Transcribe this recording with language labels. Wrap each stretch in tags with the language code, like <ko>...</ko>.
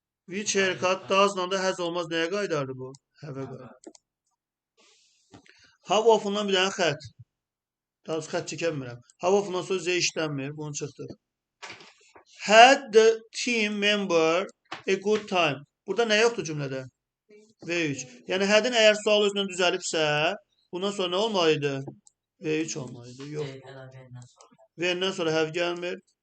<en>Which haircut doesn't da has olmaz.</en> <az>Nəyə qaydardı bu? Have-ə qaydardı. How often-dan bir dənə xət. Daha doğrusu xət çəkə bilmirəm. How often-dan sonra Z işlənmir. Bunu çıxdır.</az> <en>Had the team member a good time.</en> <az>Burada nə yoxdur cümlədə? V3. Yəni had'in əgər sual özündən düzəlibsə, bundan sonra nə olmalıydı? V3 olmalıydı. Yox. V'ndən sonra have gəlmir.</az>